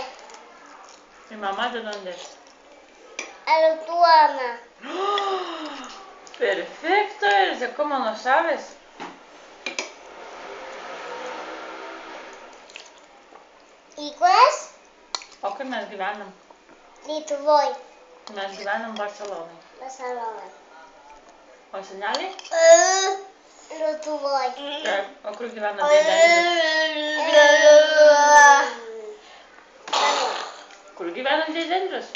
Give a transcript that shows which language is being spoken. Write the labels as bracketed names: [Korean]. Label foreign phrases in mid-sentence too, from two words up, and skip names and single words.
[Spanish] y mamá de dónde es. Lituana. ¡Oh! Perfecto, Elsa, ¿cómo no sabes? ¿Y cuál es? [Lithuanian] O kur mes gyvenam? Lietuvoj. Mes gyvenam Barcelonai. Barcelona. O seneliai? Lietuvoj. Taip. O kur gyvena dėdė Andrius? Kur gyvena dėdė Andrius?